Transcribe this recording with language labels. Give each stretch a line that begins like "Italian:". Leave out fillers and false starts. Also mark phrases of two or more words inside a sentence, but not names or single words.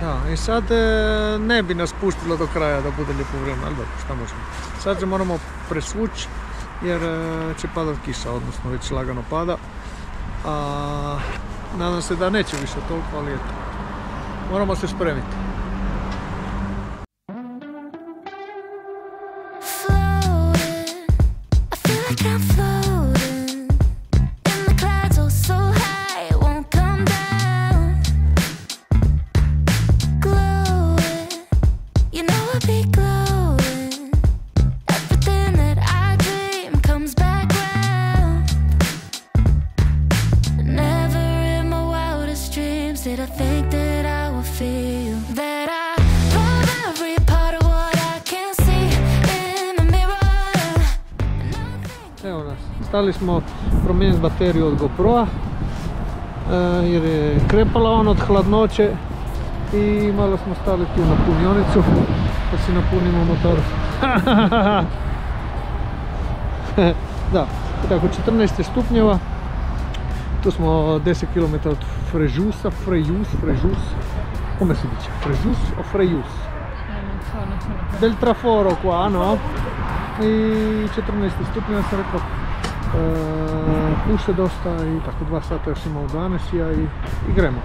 Croatian: I sad ne bi nas pustilo do kraja da bude lijepo vrijeme, ali dobro, šta možemo. Sad se moramo presvući jer će padat kiša, odnosno već lagano pada. Nadam se da neće više toliko, ali eto. Moramo se spremiti.
English: Did I think that I would feel that I love every part of what I can see in the mirror?
Croatian: Evo nas, stali smo promijeniti bateriju od GoPro-a jer je krepala on od hladnoće i malo smo stali tu na punionicu da si napunimo motor. Da, tako 14 stupnjeva. Tu smo 10 km od Frejusa,
Italian: come si dice? Frejus o Frejus? Del traforo qua, no?
Croatian: I 14 stupnjeva sam rekao, puše dosta i tako 2 sata još imamo do Anesija i gremo.